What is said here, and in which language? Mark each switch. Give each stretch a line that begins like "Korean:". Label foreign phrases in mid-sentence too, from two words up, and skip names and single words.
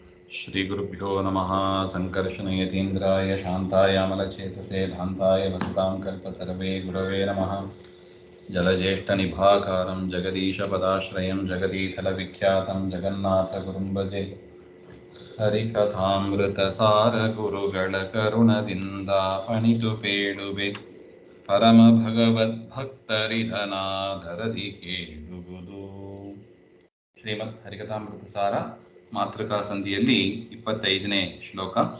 Sanskrit: श्रीगुरुभ्यो नमः। सङ्कर्षणयतीन्द्राय शान्तायामलचेतसे भान्ताय वसतां कल्पतरवे गुरवे नमः। जलज्येष्ठनिभाकारं जगदीशपदाश्रयं जगदीतलविख्यातं जगन्नाथगुरुं भजे।
Kannada: ಹರಿಕಥಾಮೃತಸಾರ ಗುರುಗಳ ಕರುಣದಿಂದ ಪಣಿತು ಪೇಳುವೆ ಪರಮ ಭಗವದ್ಭಕ್ತರಿದನಾದರದಿ ಕೇಳುವುದು. ಶ್ರೀಮದ್ ಹರಿಕಥಾಮೃತಸಾರ ಮಾತೃಕಾ ಸಂಧಿಯಲ್ಲಿ 25ನೇ ಶ್ಲೋಕ.